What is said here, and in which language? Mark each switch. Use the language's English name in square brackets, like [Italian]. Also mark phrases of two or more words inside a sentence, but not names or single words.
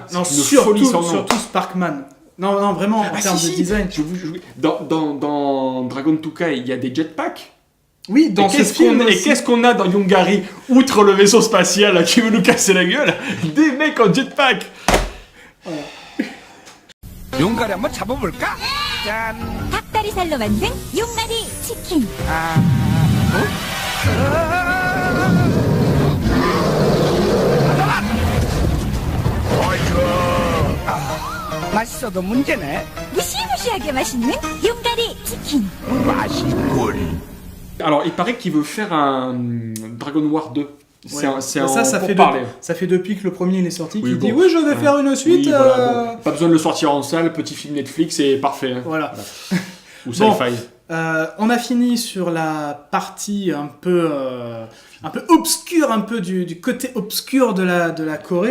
[French] Non, surtout Sparkman. Non, vraiment, en termes de design. Dans Dragon Tuka, il y a des jetpacks. Oui, dans ce film. Et qu'est-ce qu'on a dans Yongari, outre le vaisseau spatial qui veut nous casser la gueule? Des mecs en jetpack. Voilà. [Korean] 용가리 한번 잡아볼까? 짠. 닭다리살로 만든 용가리 치킨. 맛있어도 문제네. 무시무시하게 맛있는 용가리 치킨. 맛있군. [French] Alors, il paraît qu'il veut faire un Dragon War 2. Ça fait depuis que le premier est sorti qu'il dit je vais faire une suite. Oui, voilà, bon. Pas besoin de le sortir en salle, petit film Netflix, c'est parfait. Voilà. Ou Sci-Fi. On a fini sur la partie un peu obscure, un peu du côté obscur de la Corée.